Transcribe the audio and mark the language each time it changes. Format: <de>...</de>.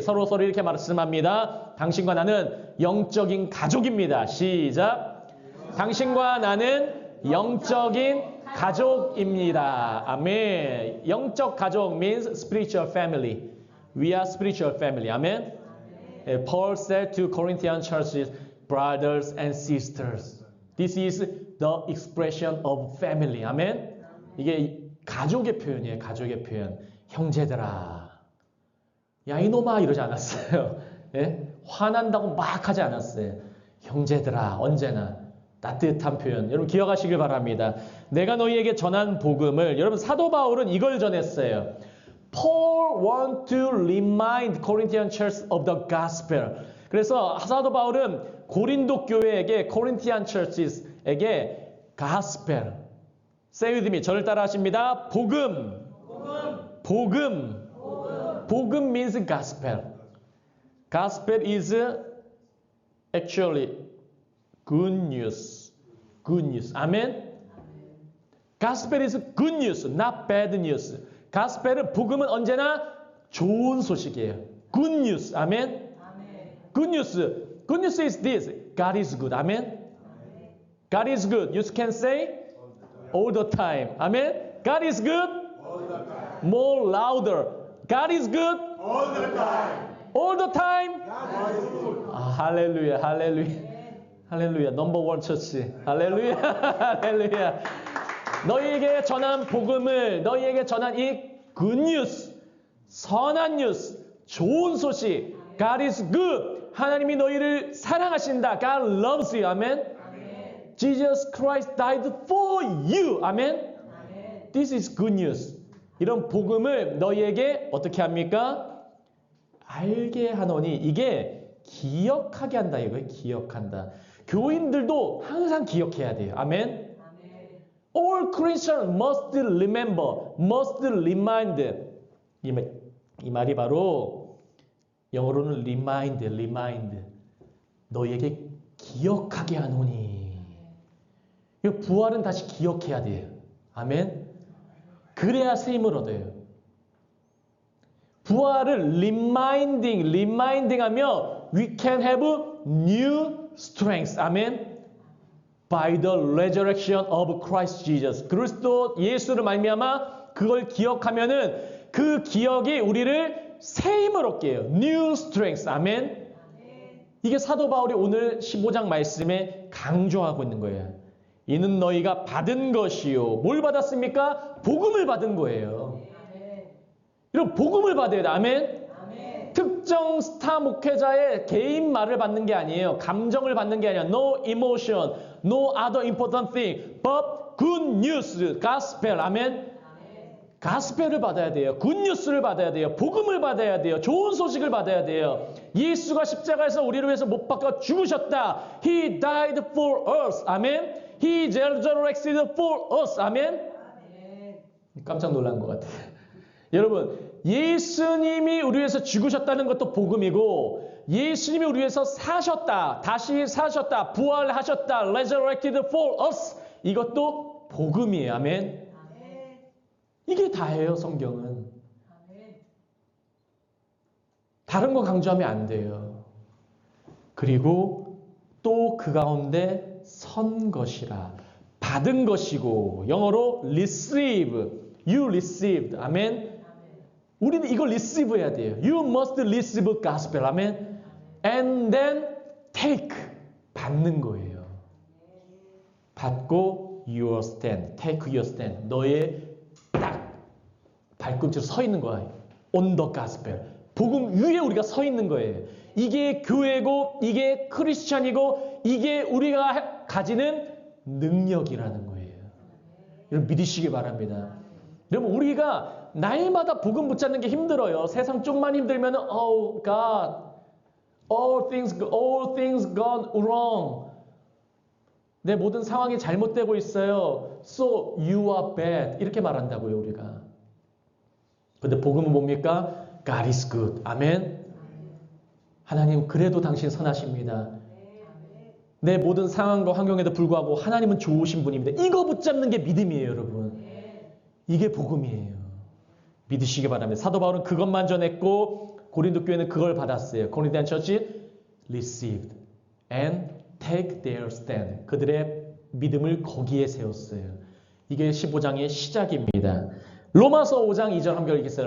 <ko>서로 이렇게 말씀합니다. 당신과 나는 영적인 가족입니다. 시작. 당신과 나는 영적인 가족입니다. 아멘. 영적 가족</ko> <en>means spiritual family. We are spiritual family.</en> <ko>아멘.</ko> <en>Paul said to Corinthian churches, brothers and sisters. This is the expression of family.</en> <ko>아멘. 이게 가족의 표현이에요. 가족의 표현. 형제들아. 야 이놈아 이러지 않았어요. 예? 화난다고 막 하지 않았어요. 형제들아. 언제나. 따뜻한 표현. 여러분 기억하시길 바랍니다. 내가 너희에게 전한 복음을 여러분 사도 바울은 이걸 전했어요.</ko> <en>Paul want to remind Corinthian church of the gospel.</en> <ko>그래서 사도 바울은 고린도 교회에게 Corinthian churches에게 gospel.</ko> <en>Say with me.</en> <ko>저를 따라 하십니다.</ko> <en>복음 means gospel. Gospel is actually good news. Good news. 아멘. Gospel is good news, not bad news.</en> <ko>Gospel은 복음은 언제나 좋은 소식이에요.</ko> <en>Good news. 아멘. Good news. Good news is this. God is good. 아멘. God is good. You can say all the time. Amen. God is good. More louder. God is good. All the time. All the time. God is good.</en> <ko>할렐루야, 할렐루야. 할렐루야. 넘버원 처치. 할렐루야. 할렐루야. 너희에게 전한 복음을, 너희에게 전한 이 굿뉴스, 선한 뉴스, 좋은 소식.</ko> <en>God is good.</en> <ko>하나님이 너희를 사랑하신다.</ko> <en>God loves you. 아멘. Jesus Christ died for you. 아멘. This is good news.</en> <ko>이런 복음을 너희에게 어떻게 합니까? 알게 하노니 이게 기억하게 한다 이거예요. 기억한다. 교인들도 항상 기억해야 돼요. 아멘.</ko> <en>All Christians must remember, must remind.</en> <ko>이 말이 바로 영어로는 remind. 너희에게 기억하게 하노니. 이 부활은 다시 기억해야 돼요. 아멘. 그래야 새 힘을 얻어요. 부활을</ko> <en>reminding 하며 we can have new strength. 아멘. By the resurrection of Christ Jesus.</en> <ko>그리스도 예수를 말미암아 그걸 기억하면은 그 기억이 우리를 새 힘을 얻게 해요.</ko> <en>New strength. 아멘.</en> <ko>이게 사도 바울이 오늘 15장 말씀에 강조하고 있는 거예요. 이는 너희가 받은 것이요. 뭘 받았습니까? 복음을 받은 거예요. 이런 복음을 받아야 돼. 아멘. 특정 스타 목회자의 개인 말을 받는 게 아니에요. 감정을 받는 게 아니야.</ko> <en>No emotion, no other important thing, but good news, gospel.</en> <ko>아멘. 가스펠을 받아야 돼요. 굿뉴스를 받아야 돼요. 복음을 받아야 돼요. 좋은 소식을 받아야 돼요. 예수가 십자가에서 우리를 위해서 못 박아 죽으셨다.</ko> <en>He died for us. 아멘. He resurrected for us. 아멘.</en> <ko>깜짝 놀란 것 같아요. 여러분, 예수님이 우리 위해서 죽으셨다는 것도 복음이고 예수님이 우리 위해서 사셨다. 다시 사셨다. 부활하셨다.</ko> <en>Resurrected for us.</en> <ko>이것도 복음이에요. 아멘. 이게 다예요, 성경은. 다른 거 강조하면 안 돼요. 그리고 또 그 가운데 선 것이라. 받은 것이고 영어로 receive.</ko> <en>You received. 아멘.</en> <ko>우리는 이걸 receive 해야 돼요.</ko> <en>You must receive gospel. 아멘. And then take.</en> <ko>받는 거예요. 받고</ko> <en>your stand. Take your stand.</en> <ko>너의 딱 발꿈치로 서 있는 거예요.</ko> <en>On the gospel.</en> <ko>복음 위에 우리가 서 있는 거예요. 이게 교회고 이게 크리스찬이고 이게 우리가 가지는 능력이라는 거예요. 여러분 믿으시기 바랍니다. 여러분 우리가 날마다 복음 붙잡는 게 힘들어요. 세상 좀만 힘들면</ko> <en>Oh God, all things gone wrong.</en> <ko>내 모든 상황이 잘못되고 있어요.</ko> <en>So you are bad.</en> <ko>이렇게 말한다고요, 우리가. 근데 복음은 뭡니까?</ko> <en>God is good.</en> <ko>아멘. 하나님 그래도 당신 선하십니다. 내 모든 상황과 환경에도 불구하고 하나님은 좋으신 분입니다. 이거 붙잡는 게 믿음이에요, 여러분. 이게 복음이에요. 믿으시기 바랍니다. 사도 바울은 그것만 전했고 고린도 교회는 그걸 받았어요.</ko> <en>고린도안 처치 received and take their stand.</en> <ko>그들의 믿음을 거기에 세웠어요. 이게 15장의 시작입니다. 로마서 5장 2절 함께 읽겠어요.</ko>